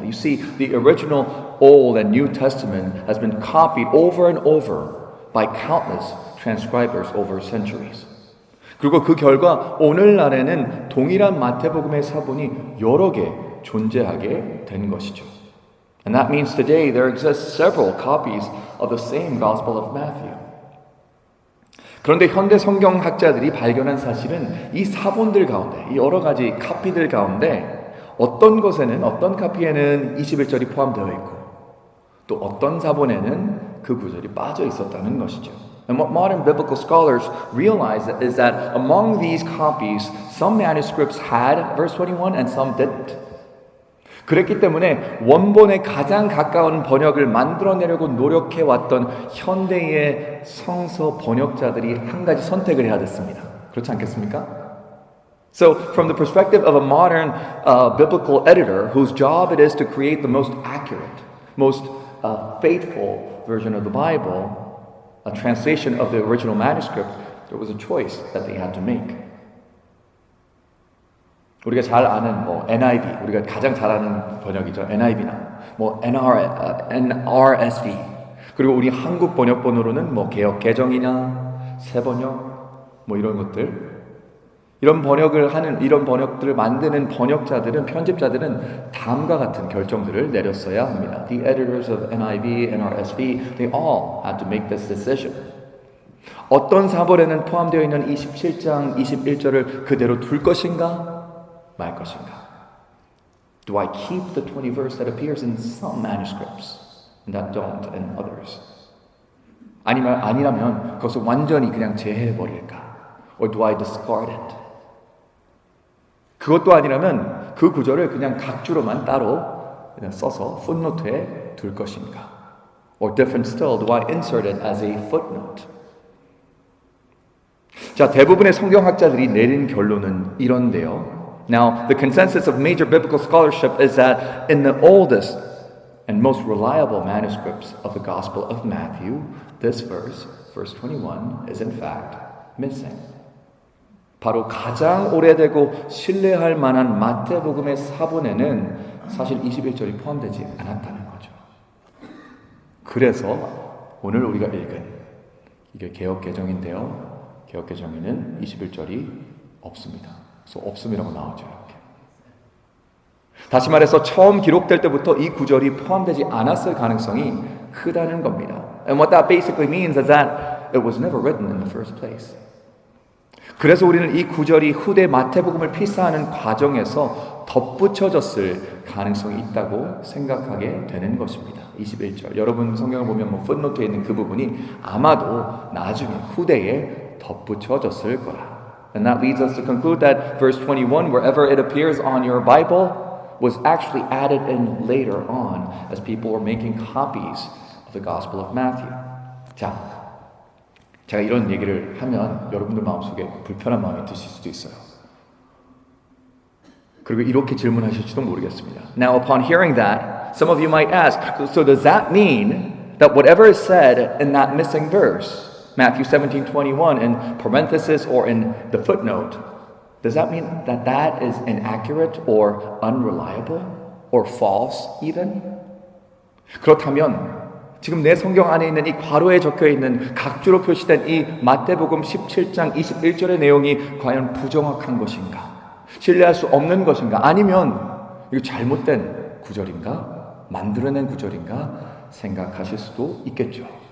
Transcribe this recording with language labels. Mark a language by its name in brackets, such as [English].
[English] You see, the original Old and New Testament has been copied over and over by countless transcribers over centuries. [Korean] 그리고 그 결과 오늘날에는 동일한 마태복음의 사본이 여러 개 존재하게 된 것이죠. [English] And that means today there exist several copies of the same Gospel of Matthew. [Korean] 그런데 현대 성경학자들이 발견한 사실은 이 사본들 가운데, 이 여러 가지 카피들 가운데 어떤 카피에는 21절이 포함되어 있고 또 어떤 사본에는 그 구절이 빠져 있었다는 것이죠. [English] And what modern biblical scholars realize is that among these copies, some manuscripts had verse 21 and some didn't. [Korean] 그랬기 때문에 원본에 가장 가까운 번역을 만들어내려고 노력해왔던 현대의 성서 번역자들이 한 가지 선택을 해야 됐습니다. 그렇지 않겠습니까? [English] So, from the perspective of a modern biblical editor whose job it is to create the most accurate, most faithful version of the Bible, a translation of the original manuscript, there was a choice that they had to make. [Korean] 우리가 잘 아는 NIV, 우리가 가장 잘 아는 번역이죠. NIV나 NRSV. 그리고 우리 한국 번역본으로는 개역 개정이나 새번역 이런 것들. 이런 번역들을 만드는 번역자들은, 편집자들은 다음과 같은 결정들을 내렸어야 합니다. [English] The editors of NIV, NRSV, they all had to make this decision. [Korean] 어떤 사본에는 포함되어 있는 27장 21절을 그대로 둘 것인가, 말 것인가? [English] Do I keep the 20 verse that appears in some manuscripts and that don't in others? [Korean] 아니라면 그것을 완전히 그냥 제해버릴까? [English] Or do I discard it? [Korean] 그것도 아니라면 그 구절을 그냥 각주로만 따로 그냥 써서 footnote에 둘 것인가? [English] Or different still, do I insert it as a footnote? [Korean] 자, 대부분의 성경학자들이 내린 결론은 이런데요. [English] Now, the consensus of major biblical scholarship is that in the oldest and most reliable manuscripts of the Gospel of Matthew, this verse, verse 21, is in fact missing. [Korean] 바로 가장 오래되고 신뢰할 만한 마태복음의 사본에는 사실 21절이 포함되지 않았다는 거죠. 그래서 오늘 우리가 읽은 이게 개역개정인데요. 개역개정에는 21절이 없습니다. 그래서 없음이라고 나오죠. 이렇게. 다시 말해서 처음 기록될 때부터 이 구절이 포함되지 않았을 가능성이 크다는 겁니다. [English] And what that basically means is that it was never written in the first place. [Korean] 그래서 우리는 이 구절이 후대 마태복음을 필사하는 과정에서 덧붙여졌을 가능성이 있다고 생각하게 되는 것입니다. 21절. 여러분 성경을 보면 footnote에 있는 그 부분이 아마도 나중에 후대에 덧붙여졌을 거라. [English] And that leads us to conclude that verse 21, wherever it appears on your Bible, was actually added in later on as people were making copies of the Gospel of Matthew. [Korean] 자, 제가 이런 얘기를 하면 여러분들 마음속에 불편한 마음이 드실 수도 있어요. 그리고 이렇게 질문하실지도 모르겠습니다. [English] Now, upon hearing that, some of you might ask, so does that mean that whatever is said in that missing verse, Matthew 17:21, in parenthesis or in the footnote, does that mean that that is inaccurate or unreliable or false even? [Korean] 그렇다면 지금 내 성경 안에 있는 이 괄호에 적혀있는 각주로 표시된 이 마태복음 17장 21절의 내용이 과연 부정확한 것인가? 신뢰할 수 없는 것인가? 아니면 이거 잘못된 구절인가? 만들어낸 구절인가? 생각하실 수도 있겠죠.